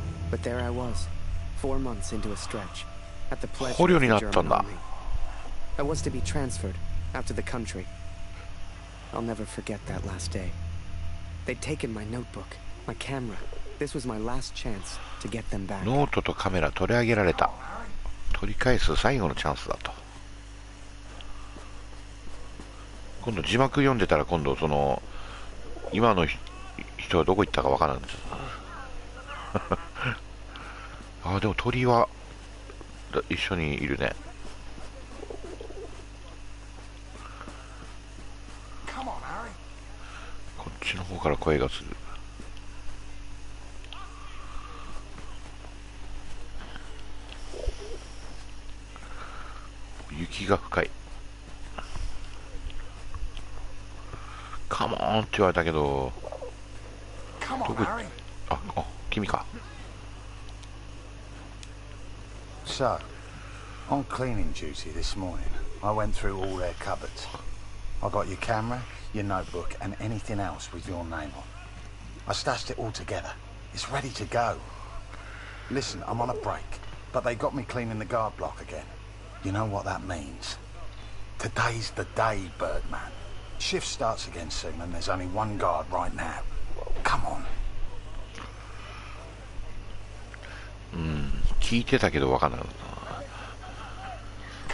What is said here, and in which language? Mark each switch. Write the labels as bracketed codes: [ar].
[en] But there I was, 4 months into a stretch, at the pledge of the German army. I was to be transferred out to the country. I'll never forget that last day. They'd taken my notebook, my camera. This was my last chance to get them back. [ja] ノートとカメラ取り上げられた。取り返す最後のチャンスだと。今度字幕読んでたら、今度その今の人はどこ行ったかわからんです。あ、でも鳥は一緒にいるね。こっちの方から声がする。雪が深い。カモーンって言われたけど、どこ、あ、君か。 [en] So, on cleaning duty this morning, I went through all their cupboards. I got your camera, your notebook, and anything else with your name on. I stashed it all together. It's ready to go. Listen, I'm on a break, but they got me cleaning the guard block again. You know what that means? Today's the day, Birdman. Shift starts again soon, and there's only one guard right now. Come on. [ja] 聞いてたけど分かんなかった。